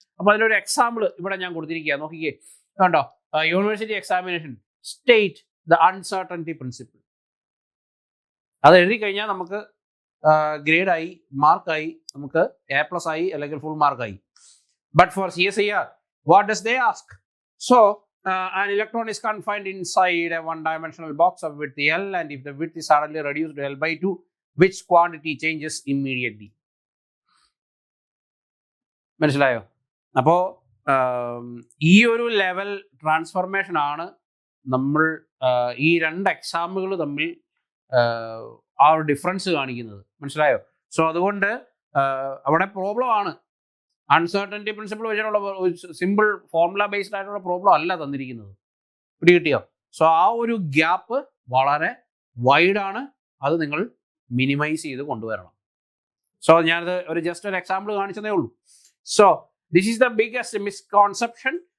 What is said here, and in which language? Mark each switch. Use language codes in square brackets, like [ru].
[ml] അപ്പോൾ അതിലൊരു എക്സാമ്പിൾ ഇവിടെ ഞാൻ കൊടുത്തിരിക്കുക, നോക്കിക്കേ, കണ്ടോ. University examination [en] State the uncertainty principle. [ml] അത് എഴുതി കഴിഞ്ഞാൽ നമുക്ക് ഗ്രേഡായി, മാർക്കായി, നമുക്ക് A+ ആയി അല്ലെങ്കിൽ full മാർക്കായി. [en] But for CSIR what does they ask? So an electron is confined inside a one-dimensional box of width L, and if the width is suddenly reduced to L/2, which quantity changes immediately? [ml] മനസ്സിലായോ? അപ്പോൾ ഈ ഒരു level transformation ആണ് നമ്മൾ ഈ രണ്ട് എക്സാമുകൾ തമ്മിൽ ആ ഒരു ഡിഫറൻസ് കാണിക്കുന്നത്. മനസ്സിലായോ? സോ അതുകൊണ്ട് അവിടെ പ്രോബ്ലം ആണ്. അൺസർട്ടനിറ്റി പ്രിൻസിപ്പിൾ വെച്ചിട്ടുള്ള സിമ്പിൾ ഫോർമുല ബേസ്ഡ് ആയിട്ടുള്ള പ്രോബ്ലം അല്ല തന്നിരിക്കുന്നത്. പിടികിട്ടിയോ? സോ ആ ഒരു ഗ്യാപ്പ് വളരെ വൈഡാണ്. അത് നിങ്ങൾ മിനിമൈസ് ചെയ്ത് കൊണ്ടുവരണം. സോ ഞാനത് ഒരു ജസ്റ്റ് ഒരു എക്സാമ്പിൾ കാണിച്ചതേ ഉള്ളൂ. [en] So this is the biggest misconception.